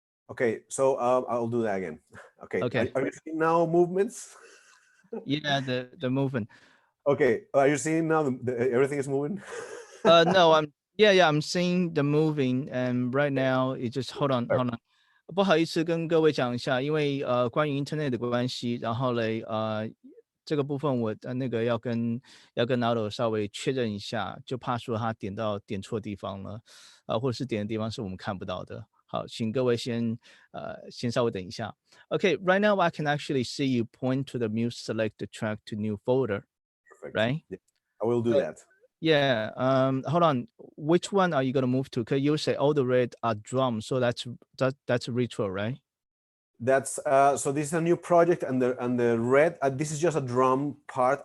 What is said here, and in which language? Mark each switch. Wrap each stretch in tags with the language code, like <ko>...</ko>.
<en>Okay, so I'll do that again. Okay. Okay. Are you seeing now movements? Yeah, the movement. Okay, are you seeing now everything is moving? No, I'm seeing the moving, and right now it just hold on.</en> <zh>不好意思跟各位讲一下，因为关于 Internet 的关系，然后嘞这个部分我那个要跟 Aldo 稍微确认一下，就怕说他点错地方了，或者是点的地方是我们看不到的。好，请各位先稍微等一下。</zh> <en>Okay, right now I can actually see you point to the music select the track to new folder. Perfect. Right? Yeah, I will do that. Yeah. Hold on. Which one are you gonna move to? Because you say all the red are drums, so that's retro, right? That's so this is a new project, and the red. This is just a drum part.</en>